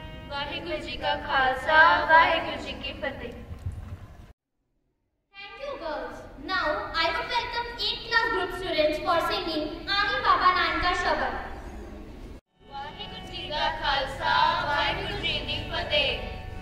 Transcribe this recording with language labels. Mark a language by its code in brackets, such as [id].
[pa] वाहिगुरु जी का खालसा वाहिगुरु जी की फतेह। [en] Thank you, girls. Now I would welcome 8th class group students for singing Ani Baba Naan Ka Shabad. [pa] Waheguru ji का खालसा वाहिगुरु जी की फतेह।